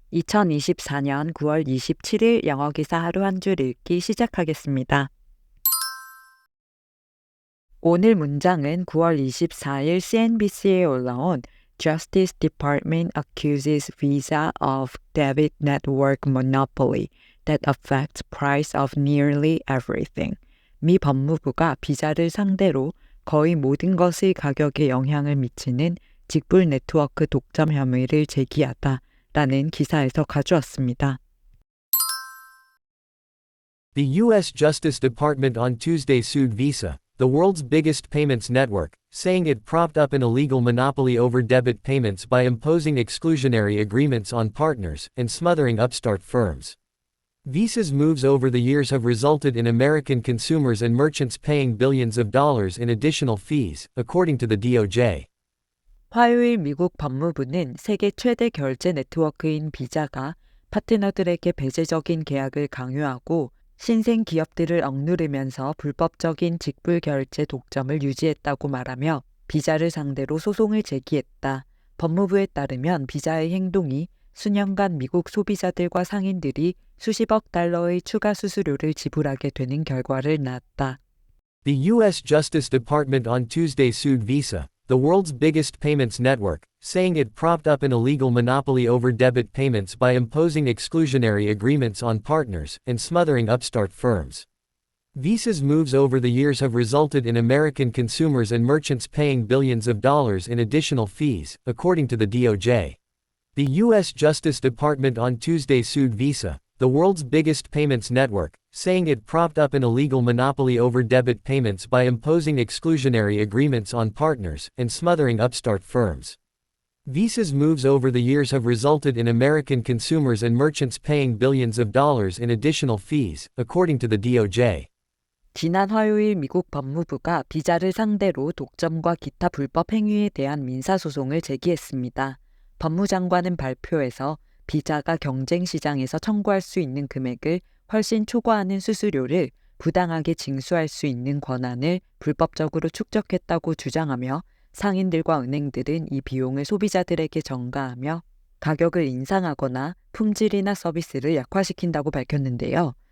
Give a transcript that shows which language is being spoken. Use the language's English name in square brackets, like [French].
[Korean] 2024년 9월 27일 영어 기사 하루 한 줄 읽기 시작하겠습니다. 오늘 문장은 9월 24일 CNBC에 올라온 [English] Justice Department accuses Visa of debit network monopoly that affects price of nearly everything. [Korean] 미 법무부가 비자를 상대로 거의 모든 것의 가격에 영향을 미치는 직불 네트워크 독점 혐의를 제기하다라는 기사에서 가져왔습니다. [English] The U.S. Justice Department on Tuesday sued Visa, the world's biggest payments network, saying it propped up an illegal monopoly over debit payments by imposing exclusionary agreements on partners and smothering upstart firms. Visa's moves over the years have resulted in American consumers and merchants paying billions of dollars in additional fees, according to the DOJ. [Korean] 화요일 미국 법무부는 세계 최대 결제 네트워크인 비자가 파트너들에게 배제적인 계약을 강요하고 신생 기업들을 억누르면서 불법적인 직불 결제 독점을 유지했다고 말하며 비자를 상대로 소송을 제기했다. 법무부에 따르면 비자의 행동이 수년간 미국 소비자들과 상인들이 수십억 달러의 추가 수수료를 지불하게 되는 결과를 낳았다. [English] The U.S. Justice Department on Tuesday sued Visa, the world's biggest payments network, saying it propped up an illegal monopoly over debit payments by imposing exclusionary agreements on partners and smothering upstart firms. Visa's moves over the years have resulted in American consumers and merchants paying billions of dollars in additional fees, according to the DOJ. The U.S. Justice Department on Tuesday sued Visa, the world's biggest payments network, saying it propped up an illegal monopoly over debit payments by imposing exclusionary agreements on partners and smothering upstart firms. Visa's moves over the years have resulted in American consumers and merchants paying billions of dollars in additional fees, according to the DOJ. [Korean] 지난 화요일 미국 법무부가 비자를 상대로 독점과 기타 불법 행위에 대한 민사소송을 제기했습니다. 법무장관은 발표에서 비자가 경쟁 시장에서 청구할 수 있는 금액을 훨씬 초과하는 수수료를 부당하게 징수할 수 있는 권한을 불법적으로 축적했다고 주장하며 상인들과 은행들은 이 비용을 소비자들에게 전가하며 가격을 인상하거나 품질이나 서비스를 약화시킨다고 밝혔는데요.